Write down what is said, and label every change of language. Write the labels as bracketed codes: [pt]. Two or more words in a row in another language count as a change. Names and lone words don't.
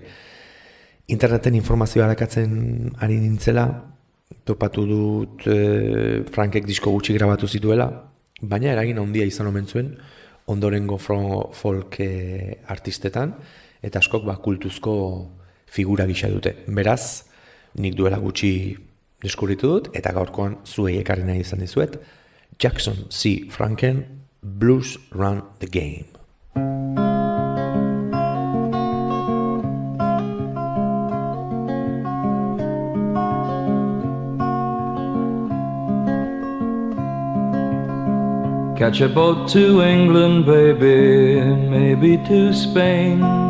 [eu] Interneten informazioa arakatzen ari nintzela, topatu dut Frankek disko gutxi grabatu zituela, baina eragin handia izan omen zuen ondorengo folk artistetan, eta askok kultuzko figura gisa dute. Beraz, nik duela gutxi deskubritu dut, eta gaurkoan zuei ekarri nahi izan dizuet, Jackson C. Franken, Blues Run the Game. [en] Catch a boat to England, baby, maybe to Spain.